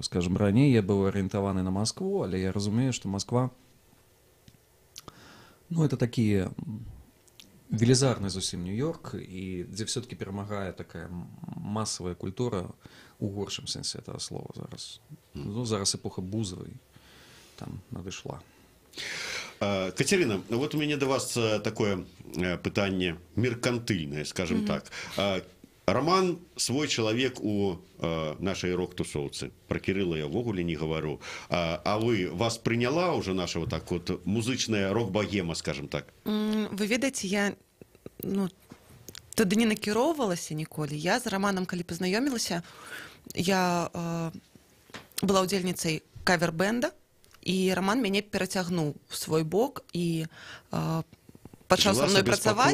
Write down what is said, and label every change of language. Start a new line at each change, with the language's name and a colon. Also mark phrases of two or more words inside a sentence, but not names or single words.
Belarusian: Скажем, раней я быў арыентаваны на Маскву, але я разумею, што Масква, ну, это такі велізарны зусім Нью-Йорк, і дзе все-таки перамагае такая масавая культура у горшым сэнсе
Russian: этого слова
Belarusian: зараз. Ну, зараз эпоха бузавай там надышла.
Russian: Катерина, вот у меня до вас такое
Belarusian: пытанне меркантыльное,
Russian: скажем так. Роман свой человек у нашей рок-тусовцы. Про Кирилла я ввогуле не говорю. А вас приняла уже наша вот так вот музычная рок-богема, скажем так?
Belarusian: Вы ведаеце, я тады не накіроўвалася ніколі. Я з Романом, калі пазнаёмілася, я была ўдзельніцай кавер-бэнда, і Роман мяне перацягнуў в свой бок і пачаў са мной працаваць.